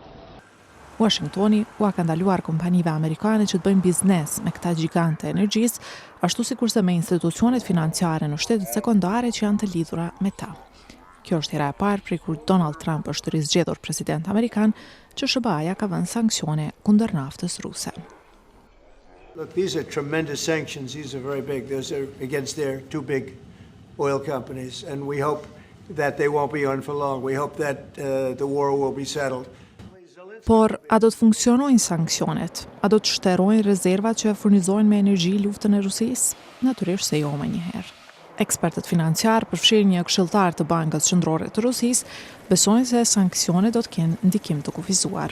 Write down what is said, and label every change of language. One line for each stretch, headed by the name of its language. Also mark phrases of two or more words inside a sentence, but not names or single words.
Albanian: Washingtoni u ka ndaluar kompanive amerikane që të bëjnë biznes me këta gjigante e energjisë, ashtu sikurse me institucionet financiare në shtetet sekondare që janë të lidhura me ta. Kjo është hera e parë prej kur Donald Trump është rizgjedhur president amerikan që SBA-ja ka vënë sanksione kundër naftës ruse.
English: Look, these are tremendous sanctions. These are very big. Those are against their two big oil companies, and we hope that they won't be on for long. We hope that the war will be settled.
Albanian: Por, a do të funksionojnë sanksionet? A do të shterojnë rezervat që furnizojnë me energji luftën e Rusisë? Natyrisht se jo më njëherë. Ekspertët financiar, përfshirë një këshilltar të Bankës Qendrore të Rusisë, besojnë se sanksionet do të kenë ndikim të kufizuar.